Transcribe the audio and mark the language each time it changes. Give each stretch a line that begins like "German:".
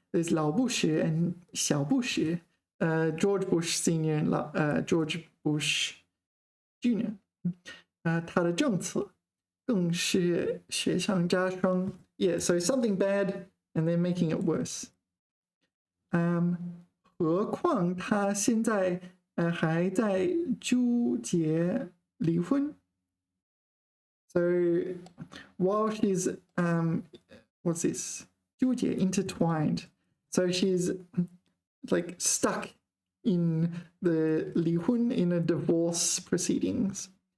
English: There's 老布什 and 小布什. George Bush Senior and George Bush Junior.
Chinese: 他的政策更是雪上加霜。
English: Yeah, so something bad and they're making it worse.
Chinese: 何况他现在还在纠结离婚。
English: So while she's what's this? 纠结 intertwined. So she's like stuck in the 离婚 in a divorce proceedings.